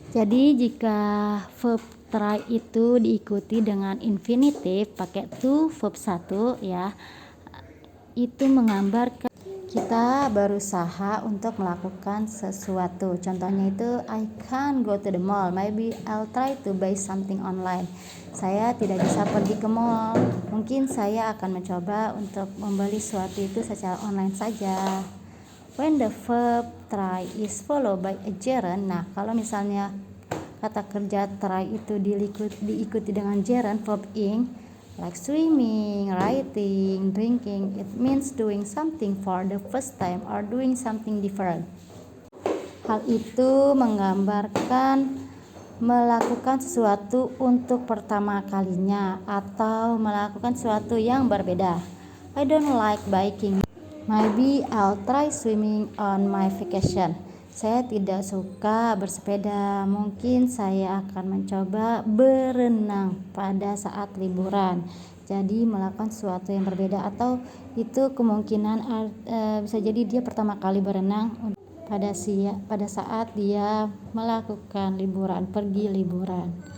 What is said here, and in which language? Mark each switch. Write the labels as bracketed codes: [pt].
[id] Jadi jika verb try itu diikuti dengan infinitif pakai to verb 1 ya, itu menggambarkan kita berusaha untuk melakukan sesuatu. Contohnya itu [en] I can't go to the mall, maybe I'll try to buy something online. [id] Saya tidak bisa pergi ke mall, mungkin saya akan mencoba untuk membeli sesuatu itu secara online saja. [en] When the verb try is followed by a gerund, [id] nah kalau misalnya kata kerja try itu diikuti dengan gerund verb ing, [en] like swimming, writing, drinking, it means doing something for the first time or doing something different. [id] Hal itu menggambarkan melakukan sesuatu untuk pertama kalinya atau melakukan sesuatu yang berbeda. [en] I don't like biking. Maybe I'll try swimming on my vacation. [id] Saya tidak suka bersepeda, mungkin saya akan mencoba berenang pada saat liburan. Jadi melakukan sesuatu yang berbeda, atau itu kemungkinan bisa jadi dia pertama kali berenang pada saat dia melakukan liburan, pergi liburan.